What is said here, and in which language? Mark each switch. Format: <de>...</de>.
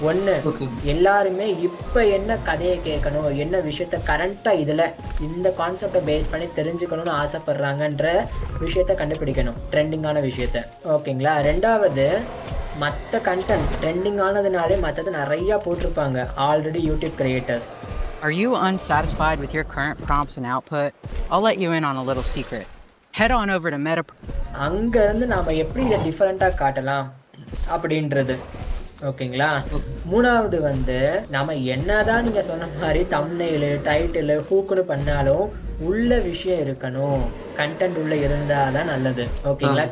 <ta>1, எல்லாருமே இப்போ என்ன கதையை கேட்கணும், என்ன விஷயத்த கரண்ட்டாக இதில் இந்த கான்செப்டை பேஸ் பண்ணி தெரிஞ்சுக்கணும்னு ஆசைப்படுறாங்கன்ற விஷயத்த கண்டுபிடிக்கணும், ட்ரெண்டிங்கான விஷயத்த. ஓகேங்களா? 2வது, மற்ற கண்டென்ட் ட்ரெண்டிங் ஆனதுனாலே மற்றது நிறையா போட்டிருப்பாங்க already YouTube creators.</ta> <en>Are you unsatisfied with your current prompts and output? I'll let you in on a little secret. Head on over to Meta.</en> <ta>அங்கேருந்து நாம் எப்படி இதை டிஃப்ரெண்ட்டாக காட்டலாம் அப்படின்றது. ஓகேங்களா? 3வது வந்து நம்ம என்னதான் நீங்கள் சொன்ன மாதிரி தம்ப்நெயில், டைட்டில், ஹூக்குன்னு பண்ணாலும் உள்ள விஷயம் இருக்கணும், கண்டென்ட் உள்ள இருந்தால் தான் நல்லது. ஓகேங்களா?</ta>